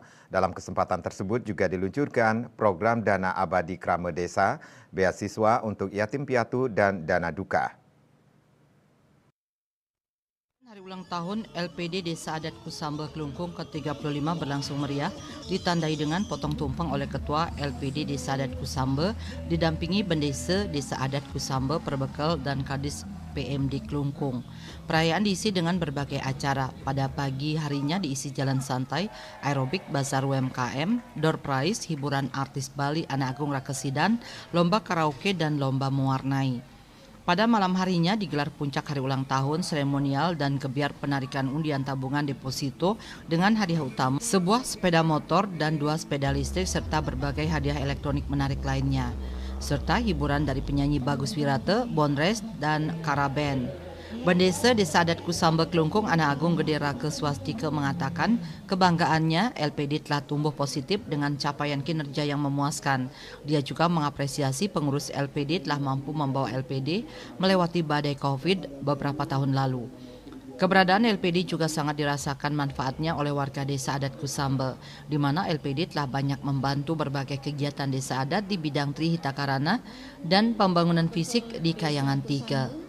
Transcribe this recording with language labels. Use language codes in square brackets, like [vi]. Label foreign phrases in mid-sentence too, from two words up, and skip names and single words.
[id] Dalam kesempatan tersebut juga diluncurkan program Dana Abadi Krama Desa, beasiswa untuk yatim piatu dan dana duka. Hari ulang tahun LPD Desa Adat Kusambe Klungkung ke-35 berlangsung meriah, ditandai dengan potong tumpeng oleh Ketua LPD Desa Adat Kusambe, didampingi Bendesa Desa Adat Kusambe, Perbekal dan Kadis PMD Klungkung. Perayaan diisi dengan berbagai acara. Pada pagi harinya diisi jalan santai, aerobik, bazar UMKM, [en] door prize, [id] hiburan artis Bali, Anak Agung Rakesidan, lomba karaoke dan lomba mewarnai. Pada malam harinya digelar puncak hari ulang tahun, seremonial dan gebiar penarikan undian tabungan deposito dengan hadiah utama sebuah sepeda motor dan 2 sepeda listrik serta berbagai hadiah elektronik menarik lainnya. Serta hiburan dari penyanyi Bagus Wirate, Bonres, dan Karaben. Bendesa Desa Adat Kusambe Klungkung Anak Agung Gede Rake Swastika mengatakan kebanggaannya LPD telah tumbuh positif dengan capaian kinerja yang memuaskan. Dia juga mengapresiasi pengurus LPD telah mampu membawa LPD melewati badai COVID beberapa tahun lalu. Keberadaan LPD juga sangat dirasakan manfaatnya oleh warga Desa Adat Kusambe, di mana LPD telah banyak membantu berbagai kegiatan desa adat di bidang Trihita Karana dan pembangunan fisik di Kayangan 3.